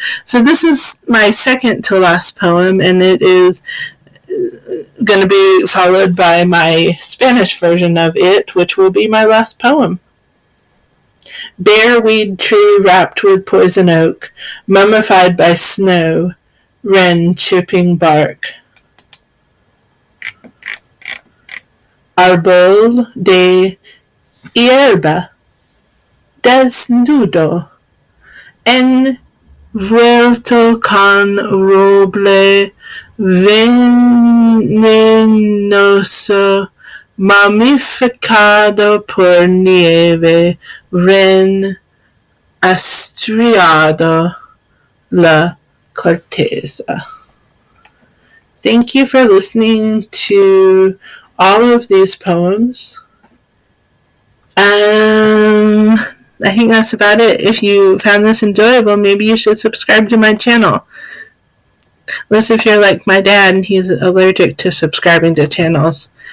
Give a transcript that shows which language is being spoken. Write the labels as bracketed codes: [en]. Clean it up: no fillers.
[en] So this is my second to last poem, and it is going to be followed by my Spanish version of it, which will be my last poem. Bare weed tree wrapped with poison oak, mummified by snow, wren chipping bark. [es] Árbol de hierba, desnudo, envuelto con roble venenoso, mamificado por nieve, wren estriado la corteza. [en] Thank you for listening to all of these poems. I think that's about it. If you found this enjoyable, maybe you should subscribe to my channel. Unless if you're like my dad and he's allergic to subscribing to channels.